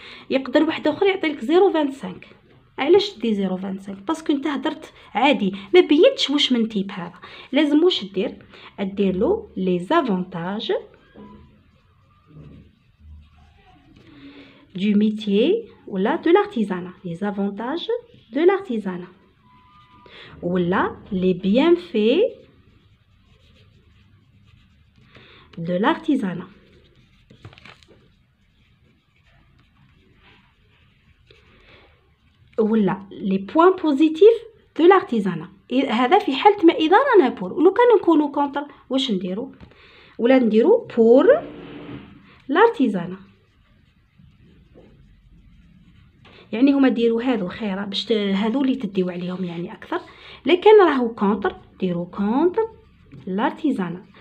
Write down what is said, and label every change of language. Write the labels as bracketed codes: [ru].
[ar] يقدر واحد اخر يعطي لك 0.25. علاش تدي 0.25 باسكو انت هدرت عادي ما بينتش واش من تيب هذا. لازم واش دير له لي زافونتاج [fr] du métier ou là de l'artisanat, les avantages de l'artisanat ou là les bienfaits de l'artisanat. ou là les points positifs de l'artisanat. [ar] هذا في حالة ما إذا رانا بور. ولو كان نكونوا كونتر واش نديرو ولا نديرو [fr] pour l'artisanat. [ar] يعني هما ديروا هذو خيره باش هذو اللي تديو عليهم يعني اكثر. لكن راهو كونتر ديروا كونتر لارتيزانا.